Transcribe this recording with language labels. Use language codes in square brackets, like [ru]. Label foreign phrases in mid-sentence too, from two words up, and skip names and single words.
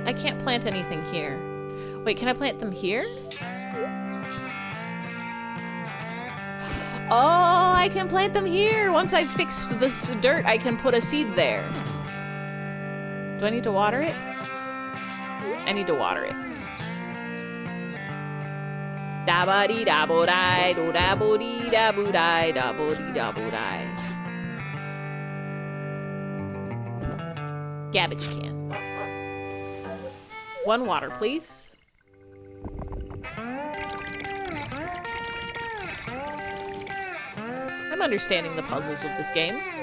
[en] I can't plant anything here. Wait, can I plant them here? Oh, I can plant them here. Once I've fixed this dirt, I can put a seed there. Do I need to water it? I need to water it. Da-ba-dee da-bo-dai, do-da-bo-dee da-bo-dai, da-bo-dee da-bo-dai. Garbage can. 1 water, please. I'm understanding the puzzles of this game.